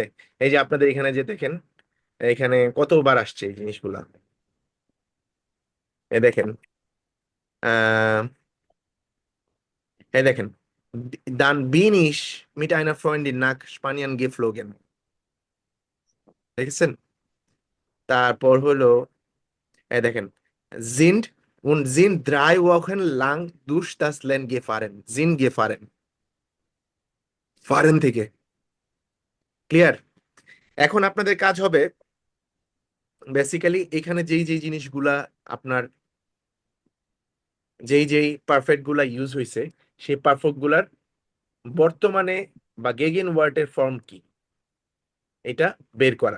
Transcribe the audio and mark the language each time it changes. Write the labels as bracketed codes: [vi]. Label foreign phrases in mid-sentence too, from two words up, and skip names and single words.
[bn] এই যে আপনাদের এখানে যে দেখেন, এখানে কতবার আসছে এই জিনিসগুলা, এই দেখেন, আহ এই দেখেন, [de] dann bin ich mit einer Freundin nach Spanien geflogen, [bn] দেখেছেন। তারপর হলো এই দেখেন, [de] sind und sind 3 Wochen lang durch das Land gefahren, sind gefahren, [bn] ফারেন থেকে। ক্লিয়ার? এখন আপনাদের কাজ হবে বেসিক্যালি এখানে যেই যেই জিনিসগুলা আপনার, যেই যেই পারফেক্ট গুলা ইউজ হয়েছে, সেই পারফেক্ট গুলার বর্তমানে বা গেগেন ওয়ার্ডের ফর্ম কি, এটা বের করা।